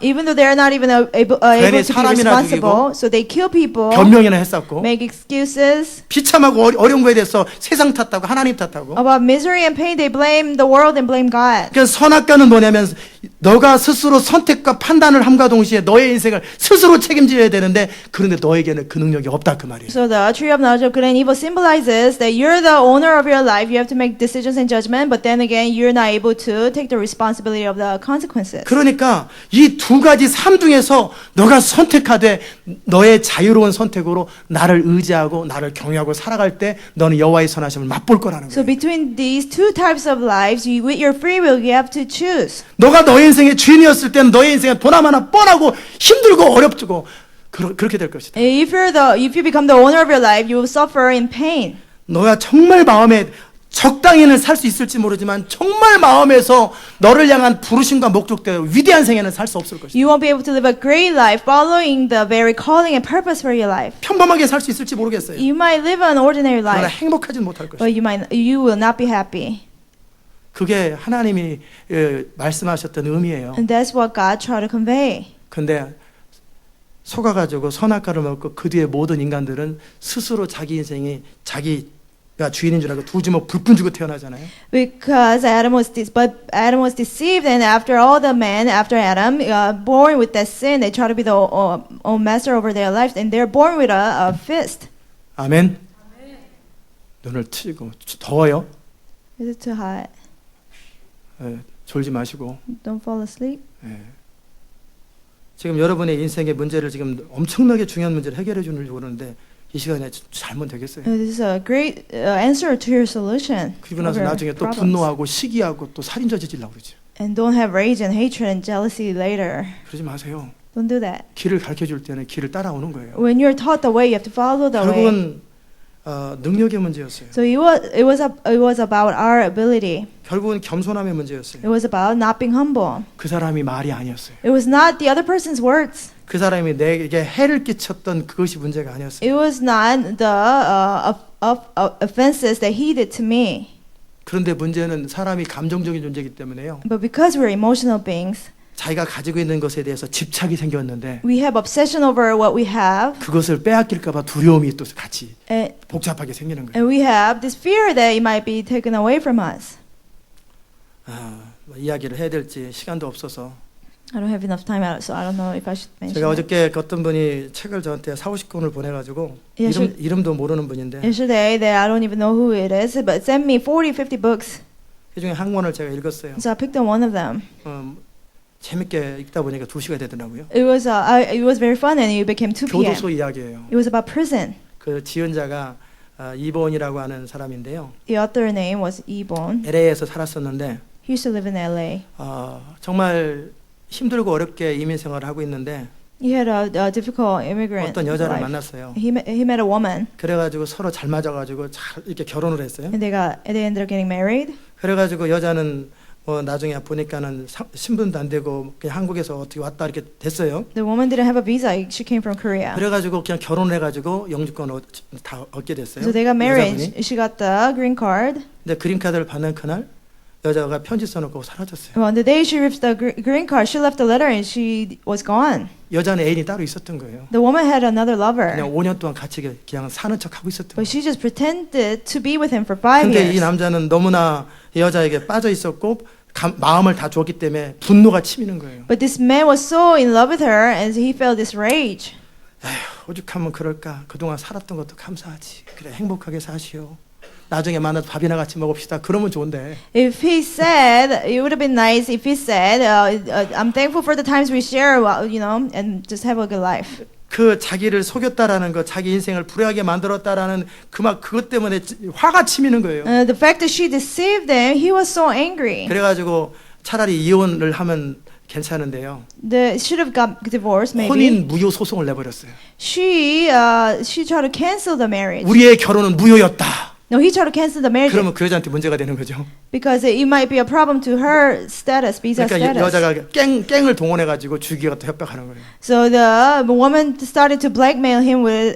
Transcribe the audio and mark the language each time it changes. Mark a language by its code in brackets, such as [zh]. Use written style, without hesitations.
[en] Even though they're not even able [ko] 괜히 [en] to be [ko] 사람이나 [en] responsible, so they kill people, [ko] 변명이나 했었고 [en] make excuses [ko] 비참하고 어려운 거에 대해서 세상 탓하고 하나님 탓하고 [en] about misery and pain. They blame the world and blame God. [ko] 그러니까 선악과는 뭐냐면 너가 스스로 선택과 판단을 함과 동시에 너의 인생을 스스로 책임져야 되는데 그런데 너에게는 그 능력이 없다 그 말이에요. [en] So the tree of knowledge of good and evil symbolizes that you're the owner of your life. You have to make decisions and judgment, but then again, you're not able to take the responsibility of the consequences. [ko] 그러니까 이 두 가지 삶 중에서 너가 선택하되 너의 자유로운 선택으로 나를 의지하고 나를 경외하고 살아갈 때 너는 여호와의 선하심을 맛볼 거라는 [en] So [ko] 거예요. [en] between these two types of lives, with your free will, you have to choose. [ko] 너가 너의 인생의 주인이었을 때는 너의 인생은 보나마나 뻔하고 힘들고 어렵고 그렇게 될 것이다. [en] If you become the owner of your life, you will suffer in pain. [ko] 너야 정말 마음에 적당히는 살 수 있을지 모르지만 정말 마음에서 너를 향한 부르심과 목적대로 위대한 생애는 살 수 없을 것이다. [en] You won't be able to live a great life following the very calling and purpose for your life. [ko] 평범하게 살 수 있을지 모르겠어요. [en] You might live an ordinary [ko] 그러나 [en] life, [ko] 행복하진 못할 것이다. [en] but you will not be happy. [ko] 그게 하나님이 말씀하셨던 의미예요. [en] And that's what God tried to convey. [ko] 근데 속아가지고 선악과를 먹고 그 뒤에 모든 인간들은 스스로 자기 인생이 자기가 주인인 줄 알고 두 주먹 불끈 쥐고 태어나잖아요. [en] Because Adam was deceived, and after all the men after Adam born with that sin, they try to be the master over their lives, and they're born with a fist. [ko] 아멘. 눈을 트고 더워요. [en] Is it too hot? [ko] 졸지 마시고. [en] Don't fall asleep. [ko] 지금 여러분의 인생의 문제를 지금 엄청나게 중요한 문제를 해결해 주려고 그러는데 이 시간에 잘못 되겠어요. [en] This is a great answer to your solution. [ko] 그리고 나서 [en] of your [ko] 나중에 또 [en] problems. [ko] 분노하고 시기하고 또 살인 저지르려고 그러죠. [en] And don't have rage and hatred and jealousy later. [ko] 그러지 마세요. [en] Don't do that. [ko] 길을 가르쳐 줄 때는 길을 따라오는 거예요. [en] When you're taught the way, you have to follow the way. [ko] 결국은 능력의 문제였어요. [en] So it was about our ability. [ko] 결국은 겸손함의 문제였어요. [en] It was about not being humble. [ko] 그 사람이 말이 아니었어요. [en] It was not the other person's words. [ko] 그 사람이 내게 해를 끼쳤던 그것이 문제가 아니었어요. [en] It was not the offenses that he did to me. [ko] 그런데 문제는 사람이 감정적인 존재이기 때문에요. [en] But because we're emotional beings, [ko] 자기가 가지고 있는 것에 대해서 집착이 생겼는데 [en] we have obsession over what we have, [ko] 그것을 빼앗길까 봐 두려움이 또 같이 [en] and, [ko] 복잡하게 생기는 거예요. [en] and we have this fear that it might be taken away from us. [ko] 뭐 이야기를 해야 될지 시간도 없어서 [en] I don't have enough time, so I don't know if I should mention [ko] 제가 [en] it. [ko] 어저께 어떤 분이 책을 저한테 40권을 보내가지고 이름도 모르는 분인데 [en] Yesterday, that I don't even know who it is, but sent me 40, 50 books. [ko] 그 중에 한 권을 제가 읽었어요. [en] So I picked on one of them. [ko] 재밌게 읽다 보니까 2시가 되더라고요. [en] It was very fun, and it became 2 p.m. [ko] 교도소 이야기예요. [en] It was about prison. [ko] 그 지은자가 이본이라고 하는 사람인데요. [en] The author name was Ebon. [ko] LA에서 살았었는데 [en] He used to live in LA. [ko] 정말 힘들고 어렵게 이민 생활을 하고 있는데 [en] He had a difficult immigrant [ko] 어떤 여자를 [en] life. [ko] 만났어요. [en] He met a woman, [ko] 그래가지고 서로 잘 맞아가지고 잘 이렇게 결혼을 했어요. [en] and they ended up getting married. [ko] 그래가지고 여자는 나중에 보니까는 신분도 안 되고 그냥 한국에서 어떻게 왔다 이렇게 됐어요. [en] The woman didn't have a visa. She came from Korea. [ko] 그래가지고 그냥 결혼을 해가지고 영주권 다 얻게 됐어요. [en] So they got married. [ko] 여자분이. [en] She got the green card. [ko] 근데 그린 카드를 받는 그날 여자가 편지 써놓고 사라졌어요. [en] Well, on the day she received the green card, she left a letter and she was gone. [ko] 여자는 애인이 따로 있었던 거예요. [en] The woman had another lover, [ko] 그냥 5년 동안 같이 그냥 사는 척 하고 있었던 [en] but [ko] 거예요. [en] she just pretended to be with him for 5 [ko] 근데 이 [en] years. [ko] 남자는 너무나 이 여자에게 빠져 있었고 마음을 다 주었기 때문에 분노가 치미는 거예요. [en] But this man was so in love with her, and he felt this rage. [ko] 오죽하면 그럴까. 그동안 살았던 것도 감사하지. 그래 행복하게 사시오. 나중에 만나서 밥이나 같이 먹읍시다. 그러면 좋은데. [en] If he said, it would have been nice if he said, I'm thankful for the times we share, and just have a good life. [ko] 그 자기를 속였다라는 것, 자기 인생을 불행하게 만들었다라는 그것 때문에 화가 치미는 거예요. [en] The fact that she deceived him, he was so angry. [ko] 그래가지고 차라리 이혼을 하면 괜찮은데요. [en] She should have got divorced, maybe. [ko] 혼인 무효 소송을 내버렸어요. [en] She tried to cancel the marriage. [ko] 우리의 결혼은 무효였다. [en] No, he tried to cancel the marriage [ko] 그러면 그 여자한테 문제가 되는 거죠. [en] because it might be a problem to her status, visa [ko] 그러니까 [en] status. [ko] 여자가 깽을 동원해가지고 죽이기가 또 협박하는 거예요. [en] So the woman started to blackmail him with